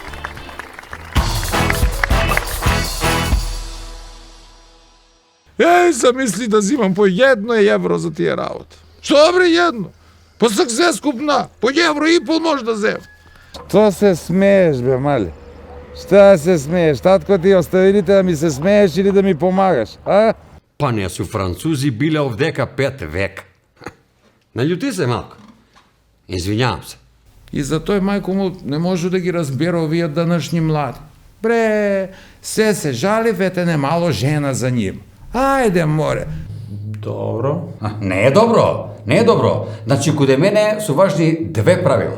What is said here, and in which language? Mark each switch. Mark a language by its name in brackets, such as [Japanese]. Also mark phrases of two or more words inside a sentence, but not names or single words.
[Macedonian] Замисли да зимам по 1 евро за тие работи. Што бре 1? Па сак се скупна, по 1,5 евро може да земам. Што се смееш бе, мали? [Serbian] Šta se smeješ? [Macedonian] Татко ти оставините да ми се смејеш или да ми помагаш, а? Па не су Французи биле овдека 5 века. Наљути се малко. Извињавам се. И затоа мајко му не можу да ги разбера овие данашни млади. Бре, се жаливете немало жена за ним. Ајде, море. Добро. Не е добро, не е добро. Значи, куде мене су важни 2 правила.